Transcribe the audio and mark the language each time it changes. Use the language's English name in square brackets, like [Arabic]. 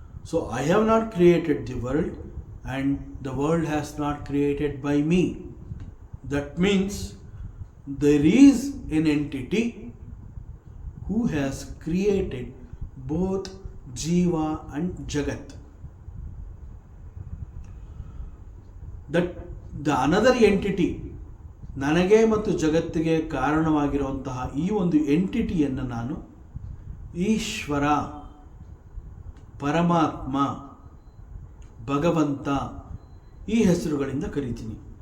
[English] So I have not created the world and the world has not created by me. That means there is an entity who has created both Jiva and Jagat. That the another entity, [Kannada] ನನಗೆ ಮತ್ತು ಜಗತ್ತಿಗೆ ಕಾರಣವಾಗಿರುವಂತಹ ಈ ಒಂದು ಎಂಟಿಟಿಯನ್ನು ನಾನು ಈಶ್ವರ, ಪರಮಾತ್ಮ, ಭಗವಂತ ಈ ಹೆಸರುಗಳಿಂದ ಕರಿತೀನಿ.